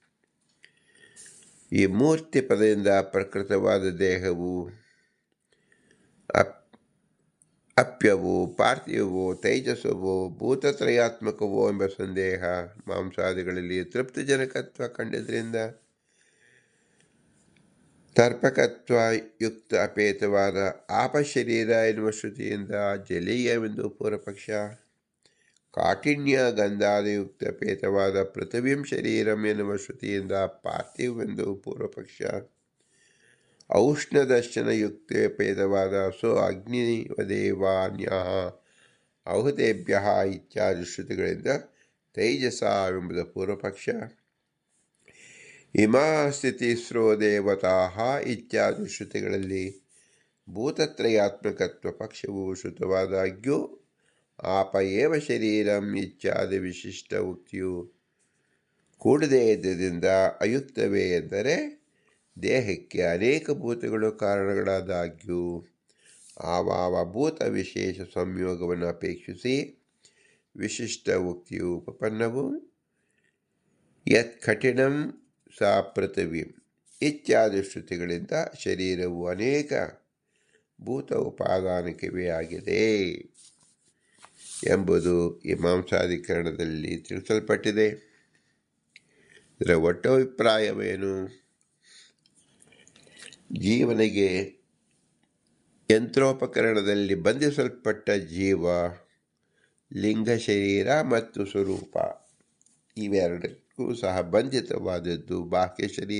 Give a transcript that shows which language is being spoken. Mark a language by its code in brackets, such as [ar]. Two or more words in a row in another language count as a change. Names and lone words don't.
[kn] ಈ ಮೂರ್ತಿ ಪದದಿಂದ ಪ್ರಕೃತವಾದ ದೇಹವು ಅಪ್ಯವೋ ಪಾರ್ಥಿವವೋ ತೈಜಸ್ವವೋ ಭೂತತ್ರಯಾತ್ಮಕವೋ ಎಂಬ ಸಂದೇಹ ಮಾಂಸಾದಿಗಳಲ್ಲಿ ತೃಪ್ತಿಜನಕತ್ವ ಕಂಡಿದ್ದರಿಂದ ತರ್ಪಕತ್ವ ಯುಕ್ತ ಅಪೇತವಾದ ಆಪಶರೀರ ಎನ್ನುವ ಶ್ರುತಿಯಿಂದ ಜಲೀಯವೆಂದು ಪೂರ್ವಪಕ್ಷ, ಕಾಠಿಣ್ಯ ಗಂಧಾದಿಯುಕ್ತ ಅಪೇತವಾದ [sa] ಪೃಥಿವೀಂ ಶರೀರಂ [kn] ಎನ್ನುವ ಶ್ರುತಿಯಿಂದ ಪಾರ್ಥಿವವೆಂದು ಪೂರ್ವಪಕ್ಷ, ಔಷ್ಣದರ್ಶನ ಯುಕ್ತೋಪೇತವಾದ [sa] ಅಗ್ನಿವದೇವಾನ್ಯ ಔಹತೇಭ್ಯ [kn] ಇತ್ಯಾದಿ ಶ್ರುತಿಗಳಿಂದ ತೈಜಸವೆಂಬುದು ಪೂರ್ವಪಕ್ಷ, [sa] ಇಮಾ ಸ್ಥಿತಿಸ್ರೋ ದೇವತಾ [kn] ಇತ್ಯಾದಿ ಶ್ರುತಿಗಳಲ್ಲಿ ಭೂತತ್ರಯಾತ್ಮಕತ್ವ ಪಕ್ಷವು ಶ್ರುತವಾದಾಗ್ಯೂ [sa] ಆಪ ಏವ ಶರೀರಂ [kn] ಇತ್ಯಾದಿ ವಿಶಿಷ್ಟ ಉಕ್ತಿಯು ಕೂಡದೇ ಇದ್ದರಿಂದ ಅಯುಕ್ತವೇ ಎಂದರೆ ದೇಹಕ್ಕೆ ಅನೇಕ ಭೂತಗಳು ಕಾರಣಗಳಾದಾಗ್ಯೂ ಆವಾವ ಭೂತ ವಿಶೇಷ ಸಂಯೋಗವನ್ನು ಅಪೇಕ್ಷಿಸಿ ವಿಶಿಷ್ಟ ಉಕ್ತಿಯು ಉಪಪನ್ನವು. [sa] ಯತ್ ಕಠಿಣಂ ಸಾ ಪೃಥಿವೀಂ [kn] ಇತ್ಯಾದಿ ಶ್ರುತಿಗಳಿಂದ ಶರೀರವು ಅನೇಕ ಭೂತ ಉಪಾದಾನಕ್ಕೆ ಆಗಿದೆ ಎಂಬುದು ಈ ಮಾಂಸಾಧಿಕರಣದಲ್ಲಿ ತಿಳಿಸಲ್ಪಟ್ಟಿದೆ. ಇದರ ಒಟ್ಟು ಅಭಿಪ್ರಾಯವೇನು? ಜೀವನಿಗೆ ಯಂತ್ರೋಪಕರಣದಲ್ಲಿ ಬಂಧಿಸಲ್ಪಟ್ಟ ಜೀವ, ಲಿಂಗ ಶರೀರ ಮತ್ತು ಸ್ವರೂಪ ಇವೆರಡಕ್ಕೂ ಸಹ ಬಂಧಿತವಾದದ್ದು ಬಾಹ್ಯ ಶರೀರ.